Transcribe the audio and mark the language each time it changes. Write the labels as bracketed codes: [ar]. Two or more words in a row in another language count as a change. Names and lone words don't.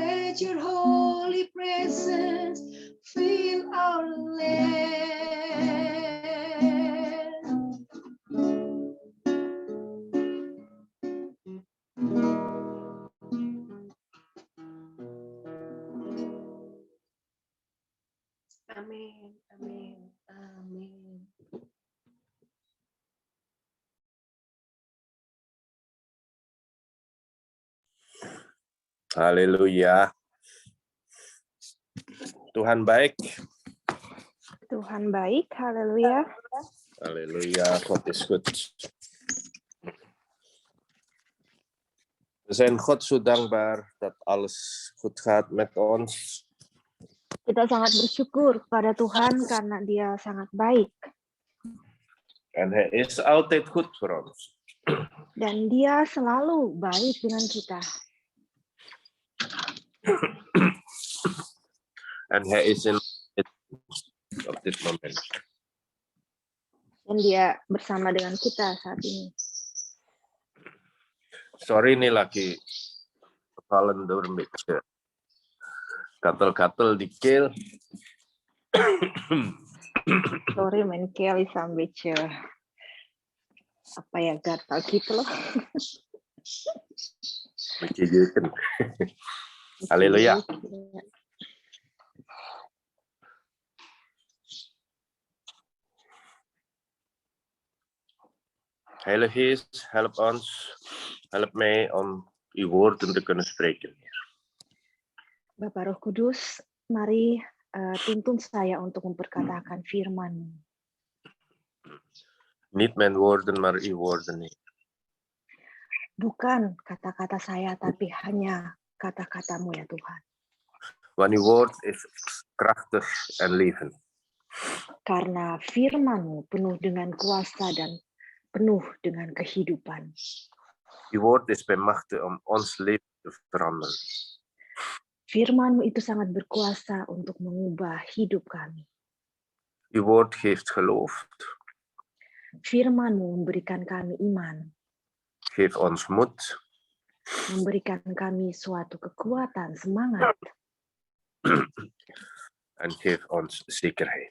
[en] Let your holy presence fill our land. [id] Amin, amin, amin. Haleluya. Tuhan baik. Tuhan baik, haleluya. [nl] Halleluja, God is goed. We zijn God zo dankbaar dat alles goed gaat met ons. [id] Kita sangat bersyukur pada Tuhan karena Dia sangat baik. [nl] En Hij is altijd goed voor ons. [id] Dan Dia selalu baik dengan kita. [nl] En Hij is in op dit moment. [id] Dan Dia bersama dengan kita saat ini. Sorry nih lagi [nl] kevallen door een beetje [id] gatel-gatel di keel. [nl] Sorry, mijn keel is een beetje [id] apa ya, gatal gitu loh. [nl] Beetje jeuken. Halleluja. Heilige Geest, help ons, help mij om uw woorden te kunnen spreken. [id] Bapak Roh Kudus, mari tuntun saya untuk memperkatakan firman-Mu. [nl] Niet mijn woorden, maar uw woorden. [id] Bukan kata-kata saya, tapi hanya kata-kata-Mu ya Tuhan. [nl] Want uw woord is krachtig en levend. [id] Karena firman-Mu penuh dengan kuasa dan penuh dengan kehidupan. [nl] Uw woord is bij machte om ons leven te veranderen. [id] Firman-Mu itu sangat berkuasa untuk mengubah hidup kami. [nl] Uw woord geeft geloof. [id] Firman-Mu memberikan kami iman. [nl] Geef ons moed. [id] Memberikan kami suatu kekuatan, semangat. [nl] En geef ons zekerheid.